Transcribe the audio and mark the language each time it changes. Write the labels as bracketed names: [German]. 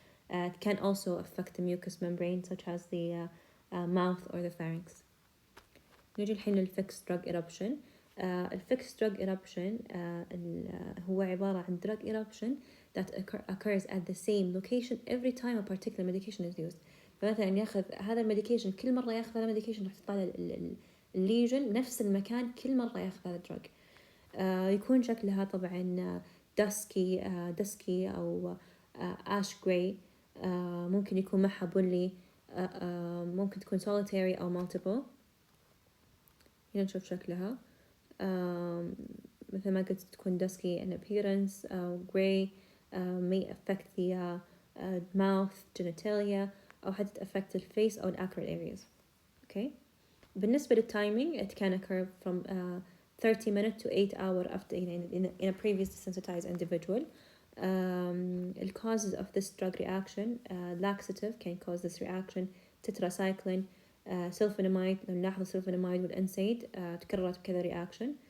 [English] It can also affect the mucous membrane such as the mouth or the pharynx. [Arabic] نجي الحين [English] للfixed drug eruption. الfixed drug eruption [Arabic] هو عبارة عن [English] drug eruption that occurs at the same location every time a particular medication is used. [Arabic] فمثلا ياخذ هذا الميديكيشن كل مرة ياخذ هذا الميديكيشن راح تطلع الليجن نفس المكان كل مرة ياخذ هذا الدرج. يكون شكلها طبعا دسكي أو [English] ash grey. [Arabic] ممكن يكون معها بني. ممكن تكون solitary أو multiple. هنا نشوف شكلها. مثل ما قلت تكون [English] dusky in appearance, grey, may affect the mouth, genitalia [Arabic] أو حتى [English] affect the face أو acral areas. Okay. [Arabic] بالنسبة للtiming [English] it can occur from 30 minutes to 8 hours after in a previously sensitized individual. The causes of this drug reaction, laxative can cause this reaction, tetracycline, sulfonamide. [Arabic] لو نلاحظ sulfonamide والNSAID تكررت بكذا reaction.